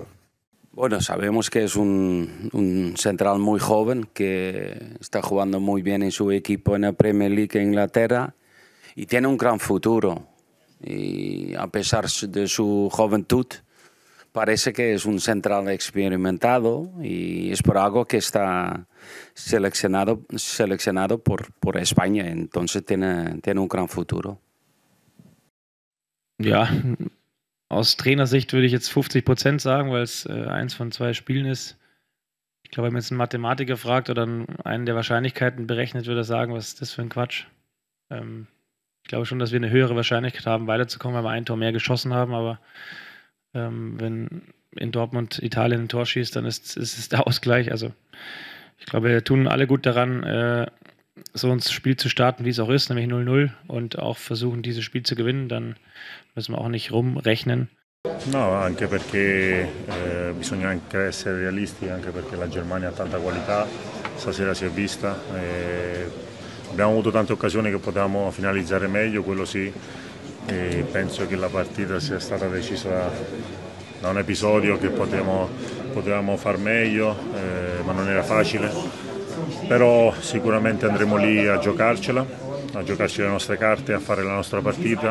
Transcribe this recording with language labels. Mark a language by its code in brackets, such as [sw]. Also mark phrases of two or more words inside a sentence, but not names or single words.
[es] Bueno, sabemos que es un central muy joven que está jugando muy bien en su equipo en la Premier League en Inglaterra y tiene un gran futuro. Y a pesar de su juventud, parece que es un central experimentado y es por algo que está seleccionado por España. Entonces tiene un gran futuro. [de] Ja, aus Trainersicht würde ich jetzt 50% sagen, weil es 1 von 2 Spielen ist. Ich glaube, wenn man jetzt einen Mathematiker fragt oder einen der Wahrscheinlichkeiten berechnet, würde er sagen, was ist das für ein Quatsch. Ich glaube schon, dass wir eine höhere Wahrscheinlichkeit haben, weiterzukommen, weil wir ein Tor mehr geschossen haben, aber wenn in Dortmund Italien ein Tor schießt, dann ist es der Ausgleich. Also ich glaube, wir tun alle gut daran, so ins Spiel zu starten, wie es auch ist, nämlich 0-0 und auch versuchen, dieses Spiel zu gewinnen, dann müssen wir auch nicht rumrechnen. [it] No, anche perché bisogna anche essere realisti, anche perché la Germania ha tanta qualità, stasera si è vista, abbiamo avuto tante occasioni che potevamo finalizzare meglio, quello sì, e penso che la partita sia stata decisa da un episodio che potevamo far meglio, ma non era facile, però sicuramente andremo lì a giocarci le nostre carte, a fare la nostra partita.